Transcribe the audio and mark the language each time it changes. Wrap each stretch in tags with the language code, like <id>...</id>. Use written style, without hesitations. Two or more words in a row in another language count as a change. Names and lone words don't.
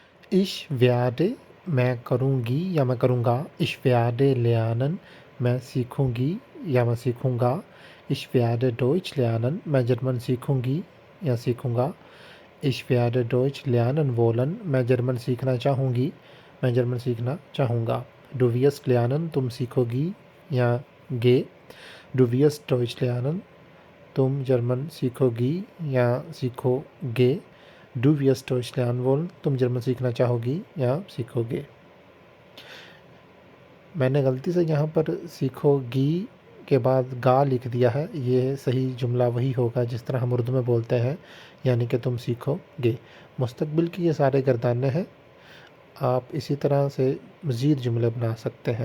<de>Ich werde</de> <ur>میں کروں گی یا میں کروں گا.</ur> <de>Ich werde lernen</de> <ur>میں سیکھوں گی یا میں سیکھوں گا.</ur> <de>Ich werde Deutsch lernen</de> <ur>میں جرمن سیکھوں گی یا سیکھوں گا.</ur> <de>Ich werde Deutsch lernen wollen</de> <ur>میں جرمن سیکھنا چاہوں گی میں جرمن سیکھنا چاہوں گا.</ur> <de>Du wirst lernen</de> <ur>تم سیکھو گی یا گے.</ur> <de>Du wirst Deutsch lernen</de> <ur>تم جرمن سیکھو گی یا سیکھو گے.</ur> <de>Du wirst Deutsch lernen wollen</de> <ur>تم جرمن سیکھنا چاہو گی یا سیکھو گے. میں نے غلطی سے یہاں پر سیکھو گی کے بعد گا لکھ دیا ہے. یہ صحیح جملہ وہی ہوگا جس طرح ہم اردو میں بولتے ہیں، یعنی کہ تم سیکھو گے. مستقبل کی یہ سارے گردانے ہیں. آپ اسی طرح سے مزید جملے بنا سکتے ہیں.</ur>